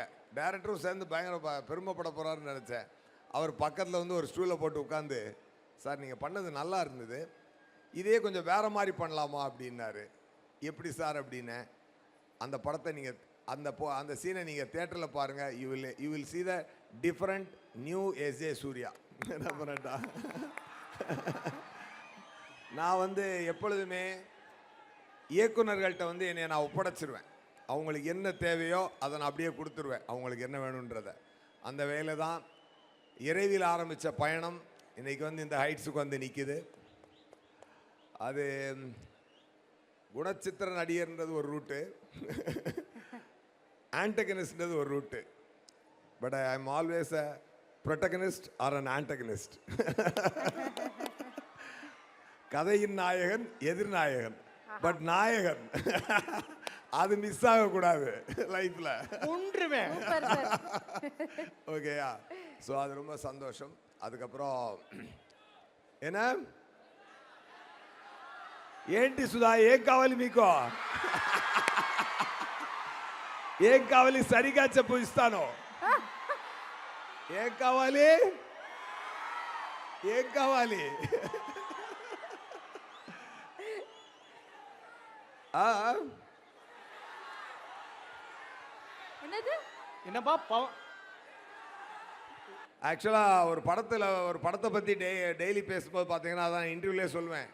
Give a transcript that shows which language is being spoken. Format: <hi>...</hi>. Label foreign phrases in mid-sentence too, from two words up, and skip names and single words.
<ta>டைரக்டரும் சேர்ந்து பயங்கர பெருமைப்பட போகிறாருன்னு நினச்சேன். அவர் பக்கத்தில் வந்து ஒரு ஸ்டூலை போட்டு உட்காந்து, சார் நீங்கள் பண்ணது நல்லா இருந்தது, இதே கொஞ்சம் வேறு மாதிரி பண்ணலாமா அப்படின்னாரு. எப்படி சார் அப்படின்னேன். அந்த படத்தை நீங்கள் அந்த சீனை நீங்கள் தியேட்டரில் பாருங்கள்.</ta> <en>You will see the different new எஸ்ஏ சூர்யா.</en> <ta>என்ன பண்ணட்டா, நான் வந்து எப்பொழுதுமே இயக்குநர்கள்ட்ட வந்து என்னை நான் ஒப்படைச்சிருவேன். அவங்களுக்கு என்ன தேவையோ அதை நான் அப்படியே கொடுத்துருவேன், அவங்களுக்கு என்ன வேணுன்றதை. அந்த வேலை தான் இறைவில் ஆரம்பித்த பயணம் இன்றைக்கி வந்து இந்த ஹைட்ஸுக்கு வந்து நிற்கிது. அது குணச்சித்திர நடிகர்ன்றது ஒரு ரூட்டு, ஆன்டகனிஸ்ட்ன்றது ஒரு ரூட்டு.</ta> <en>But I am always a protagonist or an antagonist.</en> <ta>கதையின் நாயகன், எதிர்நாயகன், பட் நாயகன் அது மிஸ் ஆகக்கூடாது லைஃப்பில். ஓகேயா? ஸோ அது ரொம்ப சந்தோஷம். அதுக்கப்புறம் என்ன</ta> <te>ఏంటి సుధా, ఏం కావాలి మీకు? ఏం కావాలి సరిగా చెప్పు, ఇస్తాను. ఏం కావాలి, ఏం కావాలి?</te> <ta>என்னது? ஆக்சுவலாக ஒரு படத்தை பற்றி டெய்லி பேசும்போது பார்த்தீங்கன்னா அதான் இன்டர்வியூலே சொல்லுவேன்.</ta>